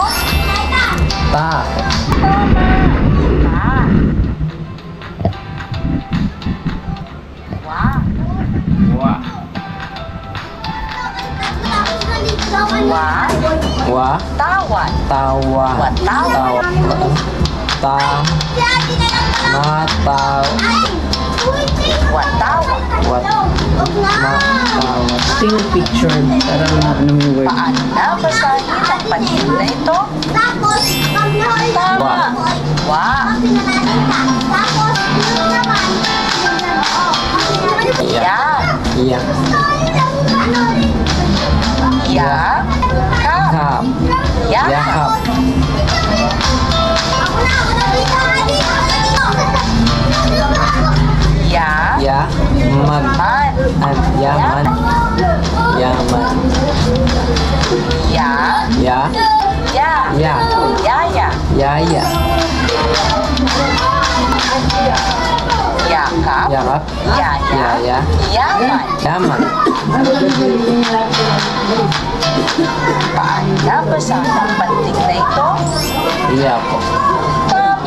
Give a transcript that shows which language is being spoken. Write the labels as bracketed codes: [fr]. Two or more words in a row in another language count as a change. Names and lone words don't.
[tl] Ta. Ta. Wa. Wa. Wa. Wa. Tawan. Tawa. Watawa. Ta. Mataw. Watawat. Tingnan picture. Para ano yung word. Paano nabasahin ang pantig na ito? Tama. Wa. Ya. Iya. Ya. Kap. Yakap. Ya. Ya. Man. Man. Yaman. Yaman. Ya. Ya. Ya. Ya. Yaya. Yaya. Yakap. Yakap. Yaya. Yaya. Yaman. Yaman. Paano nabasahin ang pantig na ito? Iya po. Tama.